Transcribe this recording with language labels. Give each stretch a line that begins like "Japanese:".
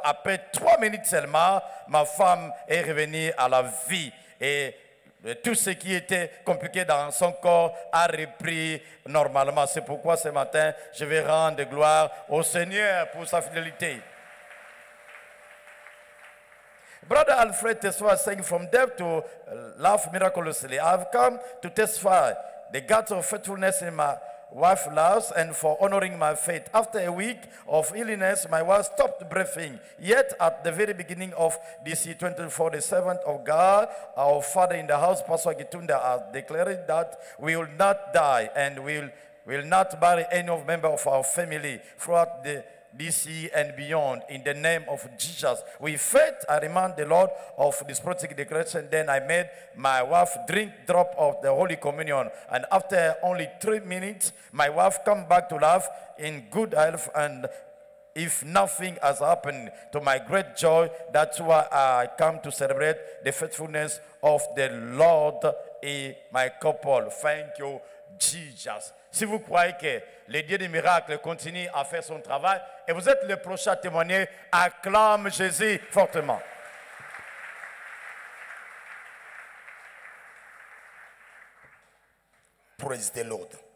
French: Après 3 minutes seulement, ma femme est revenue à la vie. Et tout ce qui était compliqué dans son corps a repris normalement. C'est pourquoi ce matin, je vais rendre gloire au Seigneur pour sa fidélité.
English: Brother Alfred testified, saying, from death to life miraculously, I have come to testify the God's of faithfulness in my wife's life and for honoring my faith. After a week of illness, my wife stopped breathing. Yet at the very beginning of this year, 2024, the servant of God, our father in the house, Pastor Gitunda, has declared that we will not die and we will not bury any member of our family throughout this year and beyond. In the name of Jesus, with faith, I remind the Lord of this prophetic declaration. Then I made my wife drop of the Holy Communion. And after only 3 minutes, my wife come back to life in good health. And if nothing has happened, to my great joy, that's why I come to celebrate the faithfulness of the Lord in my couple. Thank you, Jesus.
French: Si vous croyez que le Dieu des miracles continue à faire son travail et vous êtes le prochain à témoigner, acclame Jésus fortement.
English: Praise the Lord.